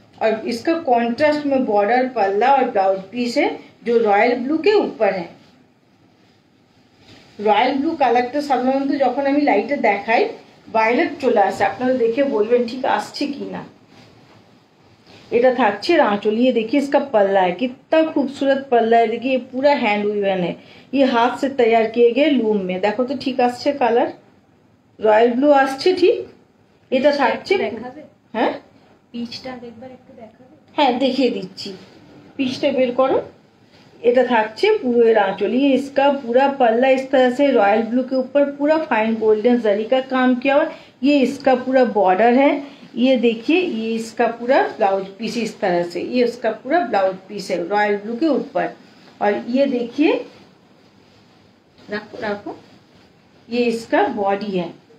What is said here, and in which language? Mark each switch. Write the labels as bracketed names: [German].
[Hindi] और इसका कॉन्ट्रास्ट में बॉर्डर पल्ला और ब्लाउज पीस है जो रॉयल ब्लू के ऊपर है। [Bangla] रॉयल ब्लू কালারটা সাধারণত যখন আমি লাইটে দেখাই ভায়োলেট চলে আসে, আপনারা দেখে বলবেন ঠিক আসছে কিনা। এটা থাকছে आंचल। [Hindi] ये देखिए इसका पल्ला है, कितना खूबसूरत पल्ला है। देखिए ये पूरा हैंड वीवन है, ये हाथ से तैयार किए गए लूम में। देखो तो ठीक [Bangla] আসছে কালার, রয়্যাল ব্লু আসছে ঠিক। এটা থাকছে, হ্যাঁ পিচটা একবার একটু দেখাবে? হ্যাঁ দেখিয়ে দিচ্ছি, পিচটা বের করো। এটা থাকছে পুরো এর आंचल। [Hindi] ये इसका पूरा पल्ला इस तरह से रॉयल ब्लू के ऊपर पूरा फाइन गोल्डन जरी का काम किया हुआ। ये इसका पूरा बॉर्डर है। ये देखिए ये इसका पूरा ब्लाउज पीस इस तरह से, ये इसका पूरा ब्लाउज पीस है रॉयल ब्लू के ऊपर। और ये देखिए रखो रखो, ये इसका बॉडी है।